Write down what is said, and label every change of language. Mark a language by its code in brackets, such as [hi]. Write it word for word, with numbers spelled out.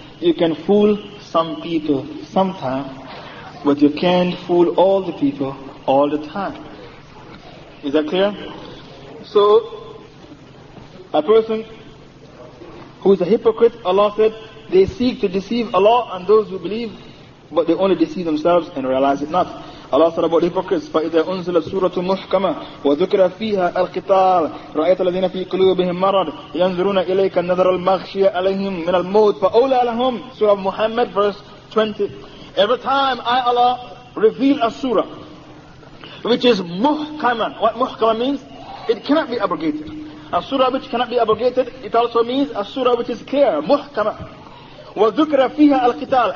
[en] You can fool some people sometime, but you can't fool all the people all the time. Is that clear? So, a person who is a hypocrite, Allah said, they seek to deceive Allah and those who believe, but they only deceive themselves and realize it not. Allah said about hypocrites, [ar] فَإِذَا أُنزِلَتْ سُورَةٌ مُحْكَمَةٌ وَذُكِرَ فِيهَا الْقِتَالَ رَأَيْتَ الَّذِينَ فِي قُلُوبِهِمْ مَرَضٌ يَنْظُرُونَ إِلَيْكَ النَّظَرَ الْمَغْشِيَ عَلَيْهِمْ مِنَ الْمَوْتِ فَأَوْلَىٰ لَهُمْ. [en] Surah Muhammad, verse twenty. Every time I, Allah, reveal a surah which is muhkaman. What muhkaman means? It cannot be abrogated. A surah which cannot be abrogated, it also means a surah which is clear, muhkaman. [ar] وَذُكِرَ فِيهَا الْقِتَالَ.